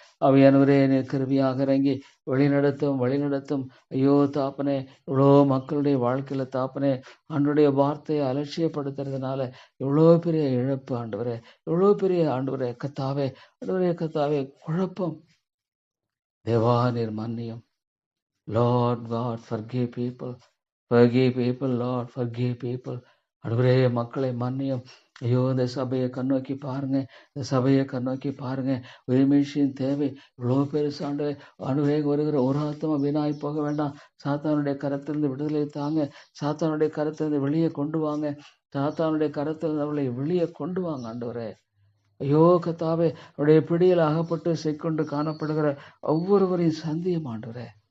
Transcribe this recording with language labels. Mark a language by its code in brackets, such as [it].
[ta] ஆவியானவரே நீர் கிருபையாக இறங்கி வழிநடத்தும், வழிநடத்தும். ஐயோ தாப்பனே, இவ்வளோ மக்களுடைய வாழ்க்கையில தாப்பனே ஆண்டுடைய வார்த்தையை அலட்சியப்படுத்துறதுனால எவ்வளோ பெரிய இழப்பு ஆண்டவரே, எவ்வளோ பெரிய ஆண்டவரே கத்தாவே, ஆண்டவரே கத்தாவே குழப்பம். தேவா நீர் மன்னியும். [en] Lord God forgive people, forgive people, Lord, forgive people. [ta] ஆண்டவரே மக்களை மன்னியும். ஐயோ இந்த சபையை கண்ணோக்கி பாருங்க, இந்த சபையை கண்ணோக்கி பாருங்க. உரிமையின் தேவை இவ்வளோ பெருசாண்டு. ஆண்டவரே வருகிற ஒரு ஆத்மா வீணாய் போக வேண்டாம். சாத்தானுடைய கரத்திலிருந்து விடுதலை தாங்க. சாத்தானுடைய கரத்திலிருந்து வெளியே கொண்டு வாங்க. சாத்தானுடைய கரத்திலிருந்து அவளை வெளியே கொண்டு வாங்க ஆண்டவரே. ஐயோ கத்தாவே, அவருடைய பிடியில் அகப்பட்டு சிக்கொண்டு காணப்படுகிற ஒவ்வொருவரையும் சந்தியும் ஆண்டவரே.